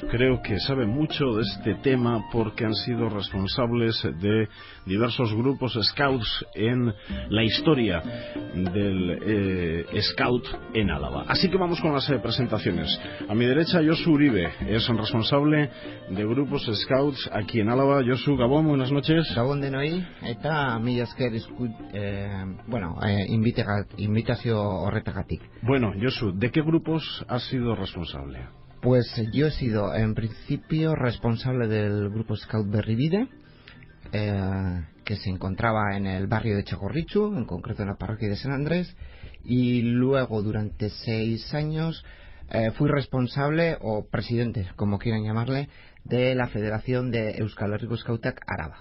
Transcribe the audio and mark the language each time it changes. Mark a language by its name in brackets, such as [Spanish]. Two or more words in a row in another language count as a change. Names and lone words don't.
[Spanish] Creo que saben mucho de este tema porque han sido responsables de diversos grupos scouts en la historia del scout en Álava. Así que vamos con las presentaciones. A mi derecha, Josu Uribe, es responsable de grupos scouts aquí en Álava. Josu, Gabón, buenas noches. [Basque] Gabón denoi, eta mila esker invitazio horretagatik. [Spanish] Bueno, Josu, ¿de qué grupos has sido responsable? Pues yo he sido, en principio, responsable del grupo Scout Berribide, que se encontraba en el barrio de Txagorritxu, en concreto en la parroquia de San Andrés, y luego, durante 6 años, fui responsable, o presidente, como quieran llamarle, de la Federación de Euskal Herriko Skautak Araba.